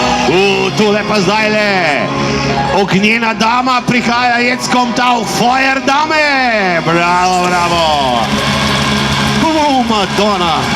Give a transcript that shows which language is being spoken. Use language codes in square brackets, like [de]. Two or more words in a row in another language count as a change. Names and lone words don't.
[sl] Tule pa zdaj le. Ognjena dama prihaja, [de] jetzt kommt auch Feuerdame. [it] Bravo, bravo. Madonna.